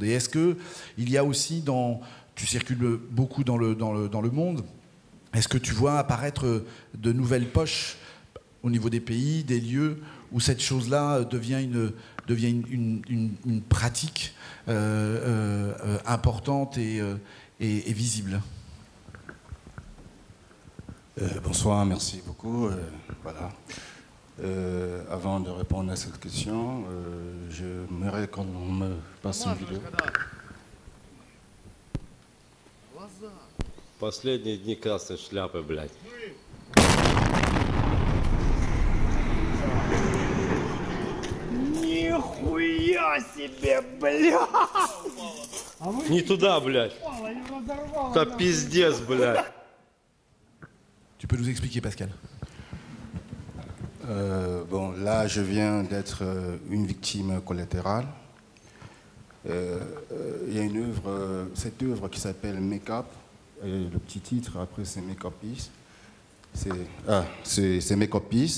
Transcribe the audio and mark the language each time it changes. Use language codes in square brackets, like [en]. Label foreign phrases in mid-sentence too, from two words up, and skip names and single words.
[fr] Et est-ce qu'il y a aussi, tu circules beaucoup dans le monde, est-ce que tu vois apparaître de nouvelles poches au niveau des pays, des lieux, où cette chose-là devient une pratique importante et visible? Bonsoir, merci beaucoup. Voilà. Avant de répondre à cette question, j'aimerais qu'on me passe une vidéo. [ru] Последние дни красной шляпы, блядь. Нихуя себе, блядь! Не туда, блядь. Это пиздец, блядь. [fr] Tu peux nous expliquer, Pascal? Bon, là, je viens d'être une victime collatérale. Il y a une œuvre, cette œuvre qui s'appelle Make Up. Et le petit titre, après, c'est Make Up Peace. C'est Make Up Peace.